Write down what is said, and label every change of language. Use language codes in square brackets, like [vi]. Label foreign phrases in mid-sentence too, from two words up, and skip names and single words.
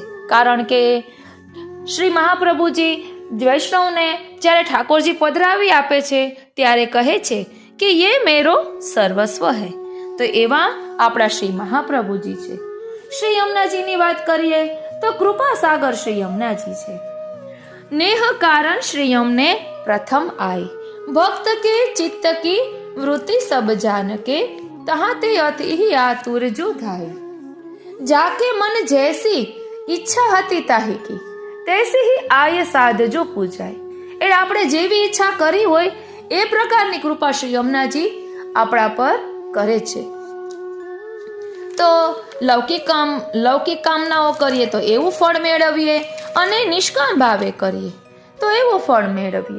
[gu] કારણ કે શ્રી મહાપ્રભુજી વૈષ્ણવને જ્યારે ઠાકોરજી પધરાવી આપે છે ત્યારે કહે છે કે [hi] ये मेरो सर्वस्व है. [gu] તો એવા આપણા શ્રી મહાપ્રભુજી છે. શ્રી યમુનાજીની વાત કરીએ તો કૃપા સાગર શ્રી યમુનાજી છે. [hi] नेह कारण श्री यमने प्रथम आई, भक्त के चित्त की वृत्ति सब जान के, तहाँ ते अति ही आतुर जो धाई, जाके मन जैसी इच्छा हती ताही की, तैसी ही आय साध जो पूजाय. [gu] એટલે આપણે જેવી ઈચ્છા કરી હોય એ પ્રકારની કૃપા શ્રી યમુનાજી આપણા પર કરે છે. તો લૌકિક કામનાઓ કરીએ તો એવું ફળ મેળવીએ અને નિષ્કામ ભાવે કરીએ તો એવું ફળ મેળવીએ.